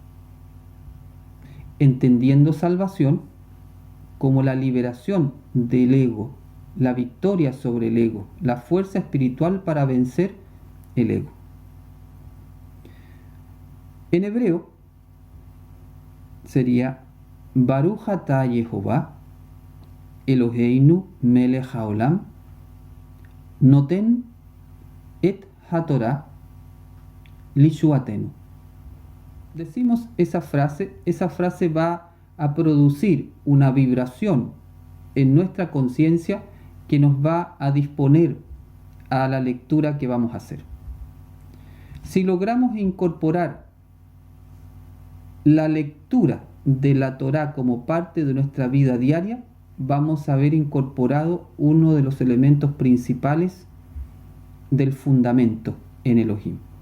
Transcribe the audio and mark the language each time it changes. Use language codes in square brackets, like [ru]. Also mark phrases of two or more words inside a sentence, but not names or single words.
[es] Entendiendo salvación como la liberación del ego, la victoria sobre el ego, la fuerza espiritual para vencer el ego. En hebreo sería [he] ברוך אתה יהוה אלוהינו מלך העולם נותן את התורה לישועתנו. [es] Decimos esa frase va a producir una vibración en nuestra conciencia que nos va a disponer a la lectura que vamos a hacer. Si logramos incorporar la lectura de la Torá como parte de nuestra vida diaria, vamos a haber incorporado uno de los elementos principales del fundamento en Elohim.